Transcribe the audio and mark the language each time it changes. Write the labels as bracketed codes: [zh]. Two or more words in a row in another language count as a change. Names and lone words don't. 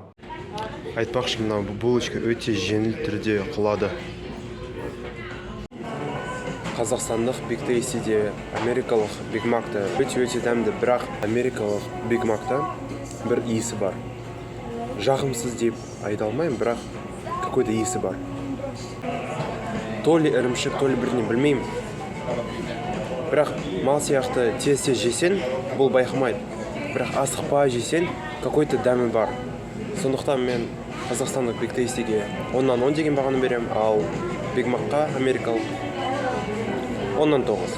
[kk] Айтпақшы, мына булочка өте жеңіл түрде құлады. Қазақстандық Биг Тейстиде америкалық Биг Макта өте дәмді, бірақ америкалық Биг Макта бір иісі бар. Жағымсыз деп айта алмаймын, бірақ какой-то иісі бар. [ru] То ли [kk] ірімшік, [ru] то ли [kk] бірдеңе, білмеймін. Бірақ мал сияқты тез жесең, бұл байқамайды. Бірақ асықпай жесең, какой-то дәмі бар. Сондықтан мен қазақстандық Биг Тейстиге 10-нан 10 деген бағаны берем, ал Биг Макқа америкалық 10-нан 9.